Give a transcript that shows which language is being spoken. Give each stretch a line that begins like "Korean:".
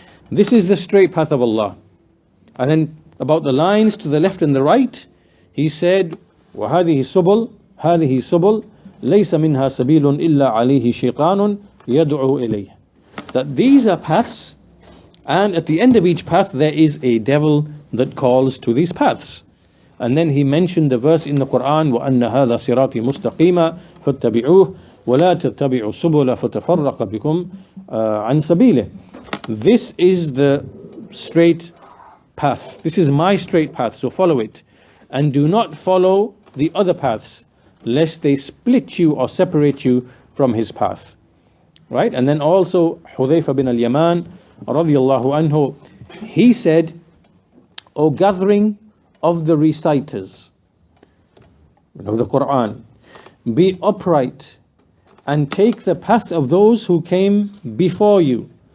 English: This is the straight path of Allah. And then about the lines to the left and the right, he said,
Arabic: وهذه سبل هذه سبل ليس منها سبيل إلا عليه شيطان يدعو إليه.
English: That these are paths, and at the end of each path there is a devil that calls to these paths. And then he mentioned the verse in the Quran,
Arabic: وَأَنَّ هَذَا صِرَاطِي مُسْتَقِيمًا فَاتَّبِعُوهُ وَلَا تَتَّبِعُوا السُّبُلَ فَتَفَرَّقَ بِكُمْ عَنْ سَبِيلِهِ.
English: This is the straight path. This is my straight path, so follow it. and do not follow the other paths, lest they split you or separate you from his path. Right? And then also Hudhayfa bin al-Yaman radiyallahu anhu, he said, O gathering of the reciters of the Quran, be upright and take the path of those who came before you.